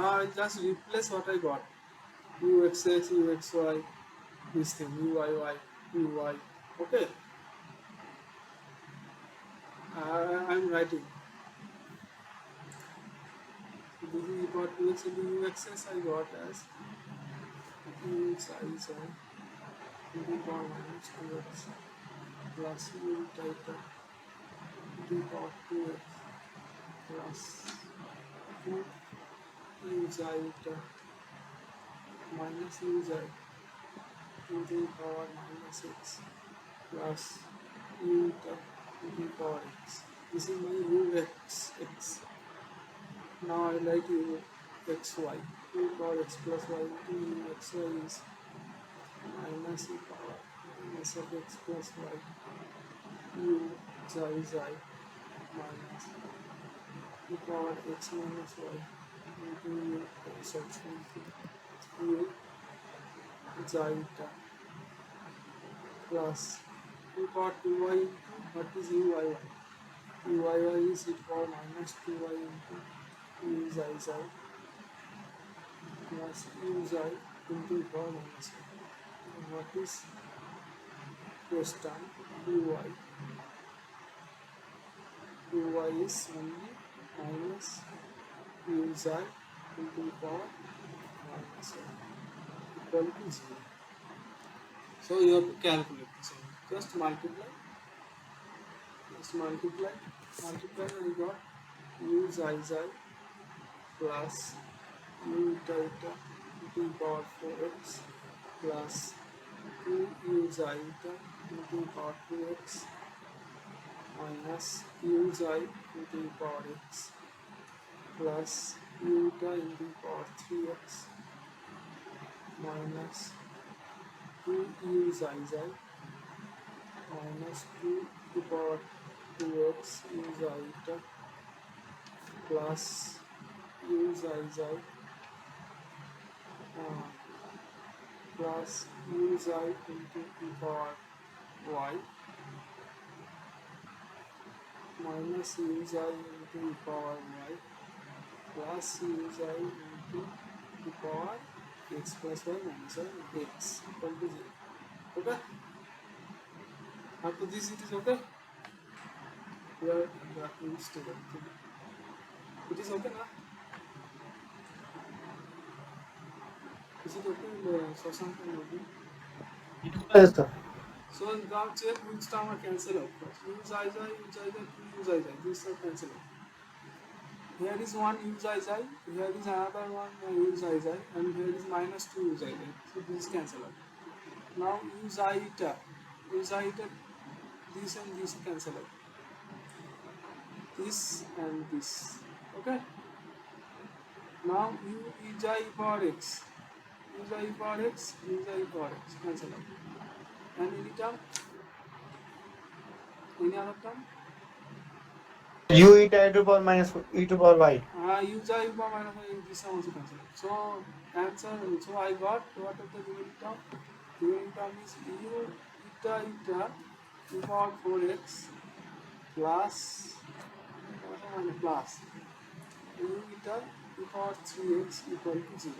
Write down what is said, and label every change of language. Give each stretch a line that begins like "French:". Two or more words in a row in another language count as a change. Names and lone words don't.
English: Now I just replace what I got. Uxx, uxy, this thing, uyy, uy. Okay. I'm writing. This is equal to x into uxx I got as u xi into power minus 2x plus u theta into power 2x plus 2 u xi minus u xi into power minus x plus u into power x. This is my uxx. Now I write uxy. U power x plus y into uxy is minus e power minus of x plus y u xi minus e power x minus y into u xi plus e power 2y into what is uyy? Uyy is e power minus 2y into u xi plus u xi into e power minus 1. And what is this term? uy. Uy is only minus u xi into e power minus 1 equal to 0. So you have to calculate this. Just multiply. And you got u xi plus u eta eta to the power 4x plus 2 u xi eta to the power 2x minus u xi to the power x plus u eta in the power 3x minus 2 u xi xi minus 2 to the power 2x u xi eta plus u xi xi plus u xi into the power y minus u xi into the power y plus u xi into the power x plus y minus x equal to 0. Okay? Up to this it is okay? We are used to that. It is okay now? Is it okay? Shashank and Nobin? Yes, sir. So now check which term are cancel out first. U xi xi, u xi xi, 2 u xi xi. These are cancel out. Here is one u xi xi, here is another one u xi xi, and here is minus 2 u xi xi. So this cancel out. Now u xi eta, this and this cancel out. This and this. Okay? Now u xi power x, u xi power x, u xi power x cancel out. And any term? Any other term? U eta e to power minus e to power y. U xi power minus y, this term also cancel out. So answer, so I got what of the remaining term? The remaining term is u eta eta to power 4x plus plus u eta to power 3x equal to 0.